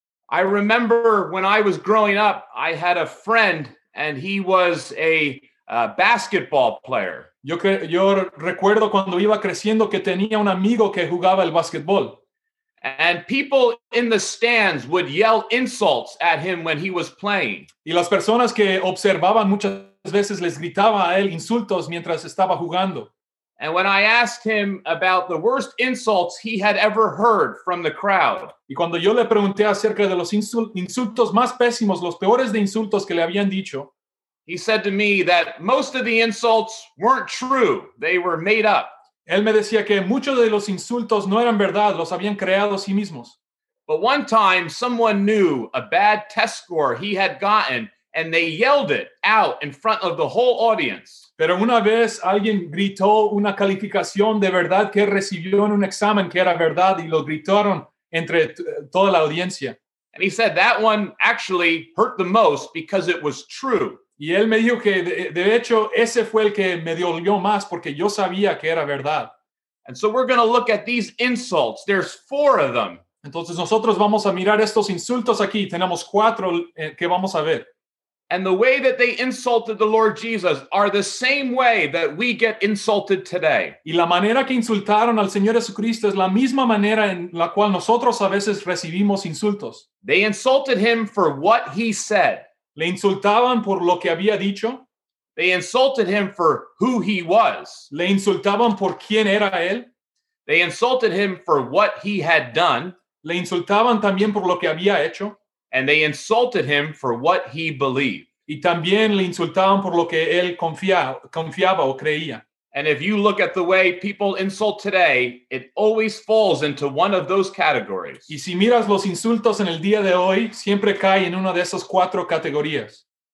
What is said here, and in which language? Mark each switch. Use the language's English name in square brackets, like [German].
[English] I remember when I was growing up, I had a friend, and he was a basketball player. [Spanish] Yo recuerdo cuando iba creciendo que tenía un amigo que jugaba el basketball. [English] And people in the stands would yell insults at him when he was playing. [Spanish] Y las personas que observaban muchas veces les gritaba a él insultos mientras estaba jugando. [English] And when I asked him about the worst insults he had ever heard from the crowd, [Spanish] y cuando yo le pregunté acerca de los insultos más pésimos, los peores de insultos que le habían dicho, [English] he said to me that most of the insults weren't true. They were made up. [Spanish] Él me decía que muchos de los insultos no eran verdad, los habían creado sí mismos. [English] But one time someone knew a bad test score he had gotten and they yelled it out in front of the whole audience. [Spanish] Pero una vez alguien gritó una calificación de verdad que recibió en un examen que era verdad y lo gritaron entre toda la audiencia. [English] And he said that one actually hurt the most because it was true. [Spanish] Y él me dijo que de hecho ese fue el que me dolió más porque yo sabía que era verdad. [English] And so we're going to look at these insults. There's four of them. [Spanish] Entonces nosotros vamos a mirar estos insultos aquí. Tenemos cuatro que vamos a ver. [English] And the way that they insulted the Lord Jesus are the same way that we get insulted today. [Spanish] Y la manera que insultaron al Señor Jesucristo es la misma manera en la cual nosotros a veces recibimos insultos. [English] They insulted him for what he said. [Spanish] Le insultaban por lo que había dicho. [English] They insulted him for who he was. [Spanish] Le insultaban por quién era él. [English] They insulted him for what he had done. [Spanish] Le insultaban también por lo que había hecho. [English] And they insulted him for what he believed. [Spanish] Y también le insultaban por lo que él confiaba o creía. [English] And if you look at the way people insult today, it always falls into one of those categories. [Spanish] Y si miras los insultos en el día de hoy, siempre cae en una de esas cuatro categorías.